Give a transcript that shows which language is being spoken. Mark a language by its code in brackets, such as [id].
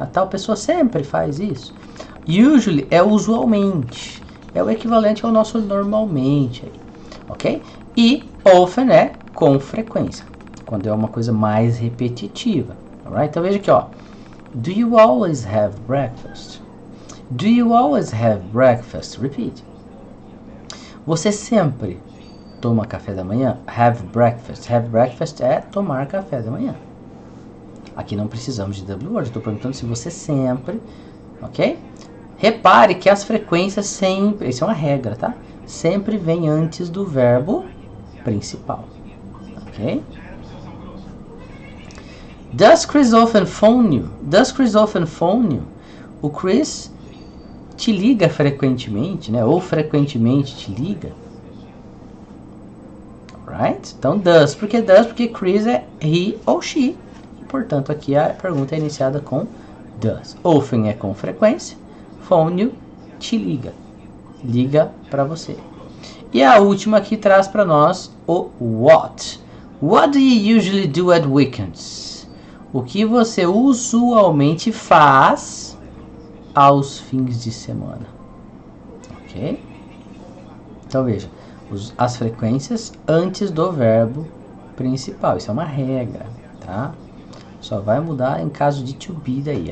[pt] A tal pessoa sempre faz isso. Usually é usualmente. É o equivalente ao nosso normalmente. Ok? E often é com frequência. Quando é uma coisa mais repetitiva. [en] Alright? [pt] Então veja aqui, ó. [en] Do you always have breakfast? Do you always have breakfast? Repeat. [pt] Você sempre toma café da manhã? [en] Have breakfast. Have breakfast [pt] é tomar café da manhã. Aqui não precisamos de W word. Estou perguntando se você sempre, ok? Repare que as frequências sempre, isso é uma regra, tá? Sempre vem antes do verbo principal, ok? [en] Does Chris often phone you? Does Chris often phone you? [pt] O Chris te liga frequentemente, né? Ou frequentemente te liga. [en] Right? [pt] Então, does. Por que does? Porque Chris é he ou she. E, portanto, aqui a pergunta é iniciada com does. Often é com frequência. [en] Phone you, [pt] te liga. Liga para você. E a última aqui traz para nós o what. [en] What do you usually do at weekends? [pt] O que você usualmente faz aos fins de semana. Ok? Então veja, as frequências antes do verbo principal. Isso é uma regra, tá? Só vai mudar em caso de to be daí.